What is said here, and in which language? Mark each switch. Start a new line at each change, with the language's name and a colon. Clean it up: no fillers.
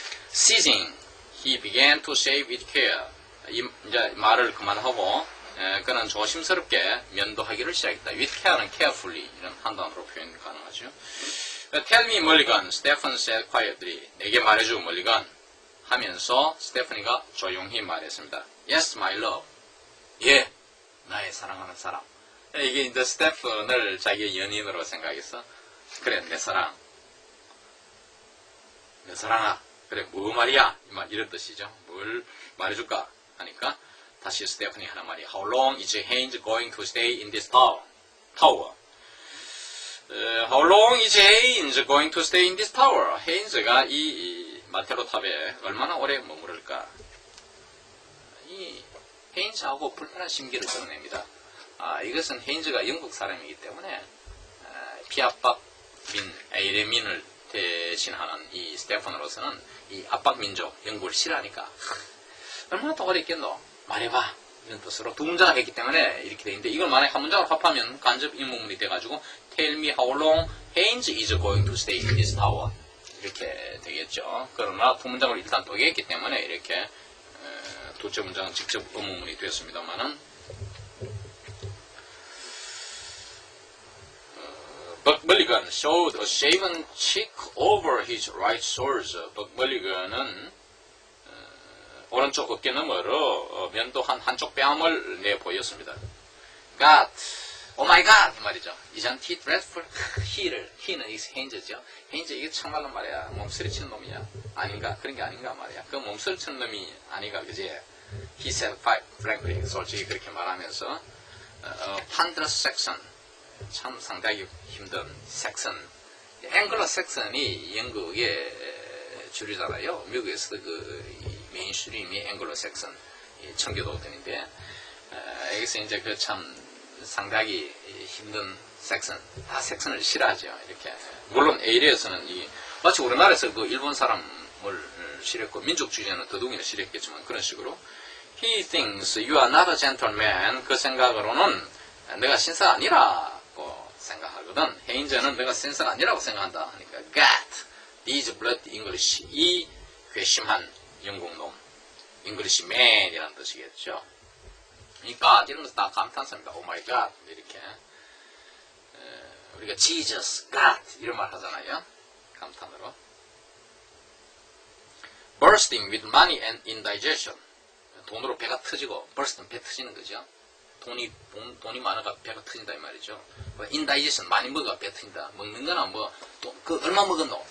English: Ceasing, he began to shave with care.
Korean: 이제 말을 그만하고 그는 조심스럽게 면도하기를 시작했다. with care는 carefully 이런 한 단어로 표현 가능하죠.
English: Tell me 멀리건, 스테판 said quietly.
Korean: 내게 말해줘 멀리건 하면서 스테파니가 조용히 말했습니다.
English: Yes, my love.
Korean: 예, 나의 사랑하는 사람. 이게 이제 스테판을 자기의 연인으로 생각해서 그래 내 사랑, 내 사랑아. 그래 뭐 말이야 이런 뜻이죠. 뭘 말해줄까 하니까 다시 스테파니 하는 말이
English: How long is Haynes going to stay in this tower? How long is Haynes going to stay in this tower?
Korean: 헤인즈가 이 마테로 탑에 얼마나 오래 머무를까? 이 헤인즈하고 불편한 심기를 드러냅니다. 이것은 헤인즈가 영국 사람이기 때문에 피압박민 에이레민을 대신하는 이 스테판으로서는 이 압박민족 영국을 싫어하니까 얼마나 더 오래 있겠노? 말해봐 이런 뜻으로 두 문장을 했기 때문에 이렇게 돼 있는데 이걸 만약에 한 문장으로 합하면 간접 인문문이 돼가지고
English: Tell me how long Haynes is going to stay in this tower.
Korean: 이렇게 되겠죠. 그러나 두 문장을 일단 쪼개했기 때문에 이렇게 두째 문장은 직접 의문문이 되었습니다만은
English: Buck Mulligan showed a shaven cheek over his right shoulder.
Korean: Buck Mulligan은 오른쪽 어깨 너머로 면도한 한쪽 뺨을 내 보였습니다.
English: God, oh my God
Korean: 이 말이죠.
English: Isn't he dreadful?
Korean: he는 이 Haynes죠. Haynes 이게 참말로 말이야. 몸소리 치는 놈이야. 아닌가? 그런 게 아닌가 말이야. 그 몸소리 치는 놈이 아니가 그지?
English: He said frankly,
Korean: 솔직히 그렇게 말하면서 판드러스 섹션 참 상당히 힘든 섹션. 앵글로 섹션이 영국의 주류잖아요. 미국에서도 그 메인스트림이 앵글로 섹션 청교도들인데 여기서 이제 그 참 상당히 힘든 섹션, 다 섹션을 싫어하죠. 이렇게 물론 에일에서는 마치 우리나라에서 그 일본 사람을 싫어했고 민족주의자는 더더욱이나 싫어했겠지만 그런 식으로
English: He thinks you are not a gentleman.
Korean: 그 생각으로는 내가 신사가 아니라고 생각하거든. 헤인즈는 내가 신사가 아니라고 생각한다. 그러니까
English: God, these blood English.
Korean: 이 괘씸한 영국놈. English man이라는 뜻이겠죠. 그러니까 이런 것도 다 감탄사입니다.
English: Oh my God.
Korean: 이렇게. 우리가 Jesus, God 이런 말 하잖아요. 감탄으로.
English: Bursting with money and indigestion.
Korean: 돈으로 배가 터지고 bursting 배 터지는 거죠. 돈이 많아가 배가 터진다 이 말이죠. indigestion 많이 먹어가 배 터진다. 먹는 거나 그 얼마 먹었노?